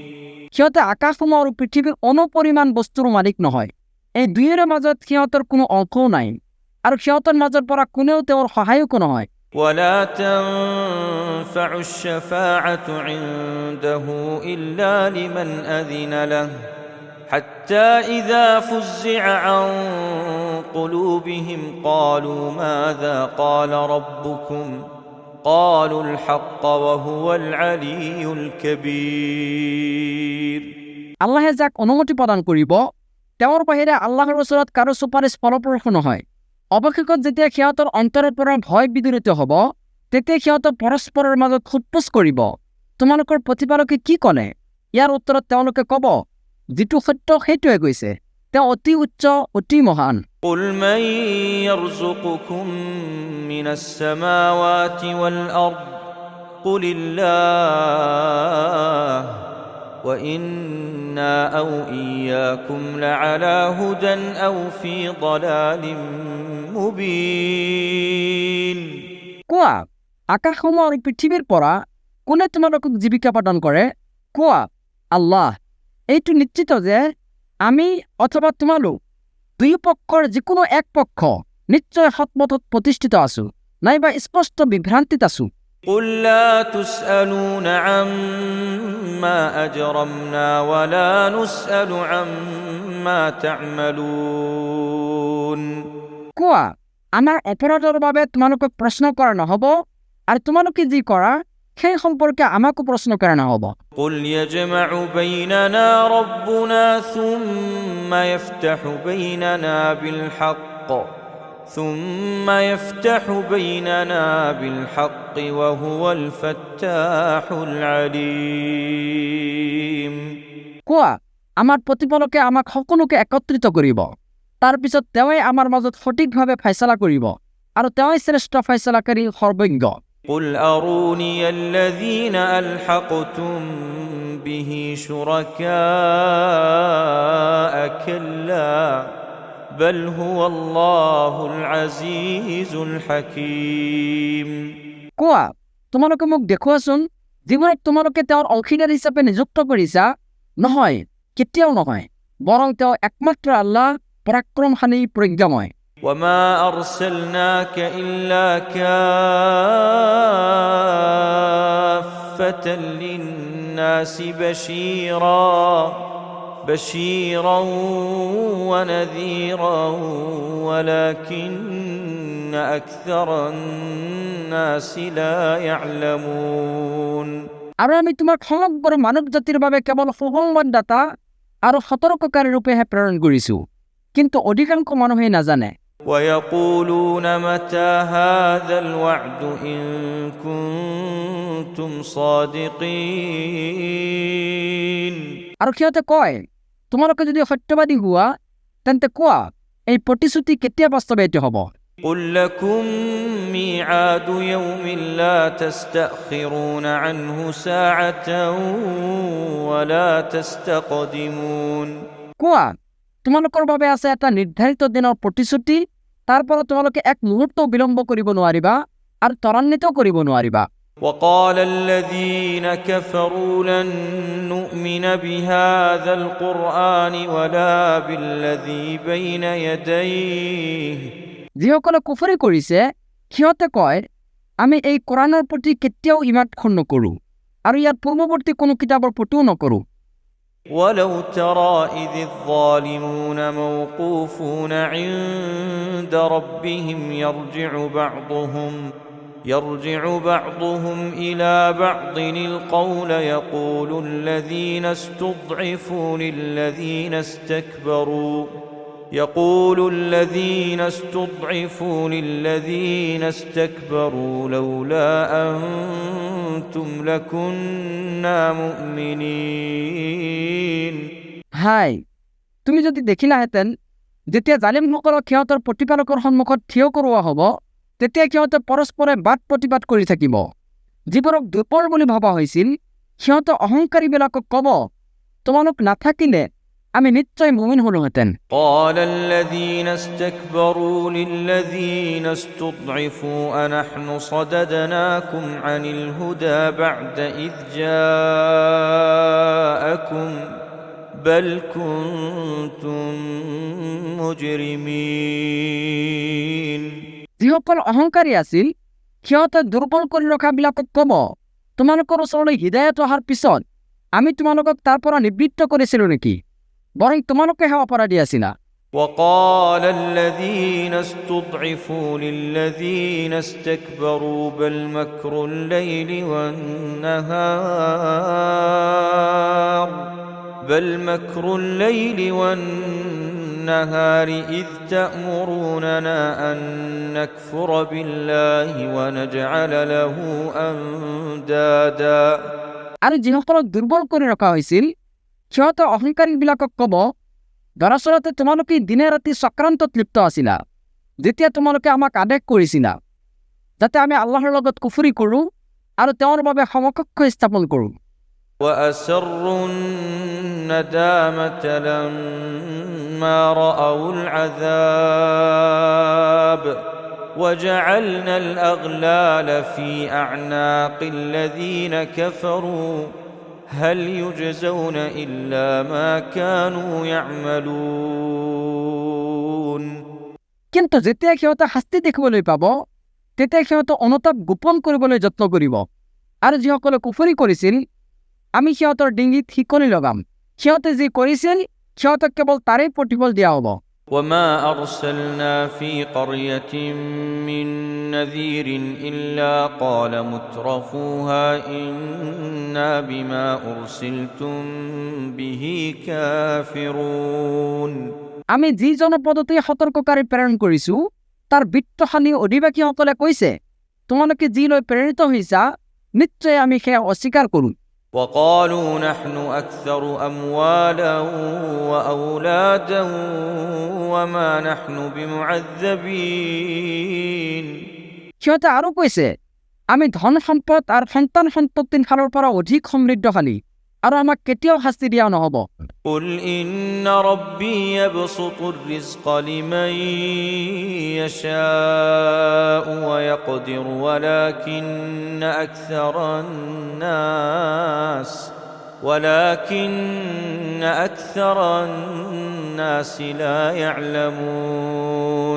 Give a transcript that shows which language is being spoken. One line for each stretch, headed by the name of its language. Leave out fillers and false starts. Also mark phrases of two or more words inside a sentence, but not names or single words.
Assamese: সিহঁতে আকাশসমূহ আৰু পৃথিৱীৰ অনুপৰিমাণ বস্তুৰ মালিক নহয়। এই দুয়োৰে মাজত সিহঁতৰ কোনো অংশও নাই, আৰু সিহঁতৰ মাজৰ পৰা কোনেও তেওঁৰ সহায়কো নহয়।
Arabic: ولا تنفع الشفاعة عنده إلا لمن أذن له حتى إذا فزع عن قلوبهم قالوا ماذا قال ربكم قالوا الحق وهو العلي الكبير
Assamese: আল্লাহে যাক অনুমতি প্ৰদান কৰিব তেওঁৰ বাহিৰে আল্লাহৰ ওচৰত কাৰো চুপাৰিশ ফলপ্ৰসূ নহয়। অৱশেষত যেতিয়া সিহঁতৰ অন্তৰৰ পৰা ভয় বিদূৰিত হ'ব তেতিয়া সিহঁতে পৰস্পৰৰ মাজত সোধপোছ কৰিব, তোমালোকৰ প্ৰতিপালকে কি ক'লে? ইয়াৰ উত্তৰত তেওঁলোকে ক'ব, যিটো সত্য সেইটোৱে কৈছে, তেওঁ অতি উচ্চ অতি মহান।
Arabic: قل من يرزقكم من السماوات والأرض قل الله وإنا أو إياكم لعلى هدى أو في ضلال مبين
Assamese: কোৱা, আকাশসমূহ আৰু পৃথিৱীৰ পৰা কোনে তোমালোকক জীৱিকা প্ৰদান কৰে? কোৱা, আল্লাহ। এইটো নিশ্চিত যে আমি অথবা তোমালোক দুয়ো পক্ষৰ যিকোনো এক পক্ষ নিশ্চয় সৎপথত প্ৰতিষ্ঠিত আছো, নাইবা স্পষ্ট বিভ্ৰান্তিত আছো।
Arabic: قل لا تسألون عما أجرمنا ولا نسأل عما تعملون।
Assamese: কোৱা, আমাৰ অপৰাধৰ বাবে তোমালোকক প্ৰশ্ন কৰা নহব, আৰু তোমালোকে যি কৰা সেই সম্পৰ্কে আমাকো প্রশ্ন কৰা নহব।
Arabic: قل يجمع بيننا ربنا ثم يفتح بيننا بالحق وهو الفتاح العليم।
Assamese: কোৱা, আমাৰ প্ৰতিপালকে আমাক সকলোকে একত্ৰিত কৰিব, তাৰ পিছত তেওঁই আমাৰ মাজত সঠিকভাৱে ফয়সালা কৰিব, আৰু তেওঁই শ্ৰেষ্ঠ ফয়সালাকাৰী সৰ্বজ্ঞ।
Arabic: قل أروني الذين ألحقتم به شركاء كلا بل هو الله العزيز الحكيم।
Assamese: কোৱা, তোমালোকে মোক দেখুৱাচোন যিবোৰক তোমালোকে তেওঁৰ অংশীদাৰ হিচাপে নিযুক্ত কৰিছা। নহয়, কেতিয়াও নহয়, বৰং তেওঁ একমাত্ৰ আল্লাহ, পৰাক্ৰমশালী, প্ৰজ্ঞাময়।
Arabic: وما أرسلناك إلا كافة للناس بشيرا ونذيرا ولكن أكثر الناس لا يعلمون।
Assamese: আৰু আমি তোমাক সমগ্ৰ মানৱ জাতিৰ বাবে কেৱল সুসংবাদদাতা আৰু সতৰ্ককাৰী ৰূপেহে প্ৰেৰণ কৰিছো, কিন্তু অধিকাংশ মানুহে নাজানে।
Arabic: ويقولون متى هذا الوعد إن كنتم صادقين।
Assamese: আৰু সিহঁতে কয়, তোমালোকে যদি সত্যবাদী হোৱা তেন্তে কোৱা, এই প্ৰতিশ্ৰুতি কেতিয়া বাস্তৱায়িত হ'ব?
Arabic: قل لكم ميعاد يوم لا تستأخرون عنه ساعة ولا تستقدمون।
Assamese: কোৱা, তোমালোকৰ বাবে আছে এটা নিৰ্ধাৰিত দিনৰ প্ৰতিশ্ৰুতি, তাৰ পৰা তোমালোকে এক মুহূৰ্ত বিলম্ব কৰিব নোৱাৰিবা আৰু ত্বৰান্বিত কৰিব নোৱাৰিবা।
Arabic: وقال الذين كفروا لن نؤمن بهذا القرآن ولا بالذي بين يديه।
Assamese: যিসকলে কুফৰি কৰিছে সিহঁতে কয়, আমি এই কোৰাণৰ প্ৰতি কেতিয়াও ইমান নকৰো আৰু ইয়াৰ পূৰ্বৱৰ্তী কোনো কিতাপৰ প্ৰতিও নকৰো।
Arabic: ولو ترى إذ الظالمون موقوفون عند ربهم يرجع بعضهم إلى بعض القول يقول الذين استضعفوا للذين استكبروا لولا أنتم لكنا مؤمنين।
Assamese: হাই, তুমি যদি দেখিলাহেঁতেন যেতিয়া জালিমসকলক সিহঁতৰ প্ৰতিপালকৰ সন্মুখত থিয় কৰোৱা হ'ব, তেতিয়া সিহঁতে পৰস্পৰে বাদ প্ৰতিবাদ কৰি থাকিব। যিবোৰক দুৰ্বল বুলি ভবা হৈছিল সিহঁতে অহংকাৰীবিলাকক ক'ব, তোমালোক নাথাকিলে আমি নিশ্চয় মুমিন হলোহেঁতেন।
Arabic: قال الذين استكبروا للذين استضعفوا أنحن صددناكم عن الهدى بعد إذ جاءكم بل كنتم مجرمين।
Assamese: যিসকল অহংকাৰী আছিল সিহঁতে দুৰ্বল কৰি ৰখাবিলাকক ক'ব, তোমালোকৰ ওচৰলৈ হিদায়ত অহাৰ পিছত আমি তোমালোকক তাৰ পৰা নিবৃত্ত কৰিছিলো নেকি? বৰং তোমালোকেহে অপৰাধী আছিলা।
Arabic: وقال الذين استضعفوا للذين استكبروا بل مكر الليل والنهار إذ تأمروننا أن نكفر بالله ونجعل له أندادا।
Assamese: আৰু যিসকলক দুৰ্বল কৰি ৰখা হৈছিল সিহঁতে অহংকাৰীবিলাকক ক'ব, দৰাচলতে তোমালোকে দিনে ৰাতি চক্ৰান্তত লিপ্ত আছিলা, যেতিয়া তোমালোকে আমাক আদেশ কৰিছিলা যাতে আমি আল্লাহৰ লগত কুফৰি কৰোঁ আৰু তেওঁৰ বাবে সমকক্ষ স্থাপন কৰোঁ।
Arabic: وأسروا الندامة لما رأوا العذاب وجعلنا الأغلال في أعناق الذين كفروا هل يجزون إلا ما كانوا يعملون
Assamese: কিন্তু যেতিয়া সিহঁতে শাস্তি দেখিবলৈ পাব তেতিয়া সিহঁতে অনুতাপ গোপন কৰিবলৈ যত্ন কৰিব আৰু যিসকলে কুফৰি কৰিছিল আমি সিহঁতৰ ডিঙিত শিকলি লগাম সিহঁতে যি কৰিছিল সিহঁতক কেৱল তাৰেই প্ৰতিফল দিয়া হ'ব
Arabic: وما أرسلنا في قرية من نذير إلا قال مترفوها إنا بما أرسلتم به كافرون
Assamese: আমি যি জনপদতে সতৰ্ককাৰী প্ৰেৰণ কৰিছো তাৰ বিত্তশালী অধিবাসীসকলে কৈছে তোমালোকে যি লৈ প্ৰেৰিত হৈছা নিশ্চয় আমি সেয়া অস্বীকাৰ কৰোঁ
Arabic: وقالوا نحن أكثر أموالا وأولادا وما نحن بمعذبين
Assamese: সিহঁতে আৰু কৈছে আমি ধন সম্পদ আৰু সন্তান সন্ততিৰ ফালৰ পৰা অধিক সমৃদ্ধশালী আৰু আমাক কেতিয়াও শাস্তি দিয়া নহ'ব
Arabic: قل إن ربي يبسط الرزق لمن يشاء ويقدر ولكن أكثر الناس لا يعلمون